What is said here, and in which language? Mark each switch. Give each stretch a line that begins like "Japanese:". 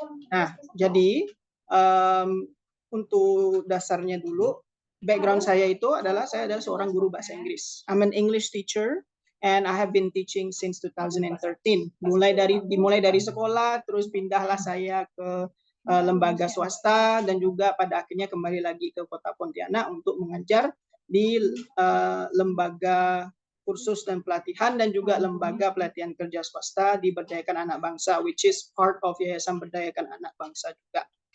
Indonesian: Nah, jadi untuk dasarnya dulu, background saya itu adalah saya adalah seorang guru bahasa Inggris.
English: I'm an English teacher and I have been teaching since 2013.
Indonesian: Dimulai dari sekolah, terus pindahlah saya ke lembaga swasta dan juga pada akhirnya kembali lagi ke Kota Pontianak untuk mengajar di lembaga kursus dan pelatihan dan juga lembaga pelatihan kerja swasta di Berdayakan Anak Bangsa,
English: which is part of
Indonesian: Yayasan Berdayakan Anak Bangsa juga.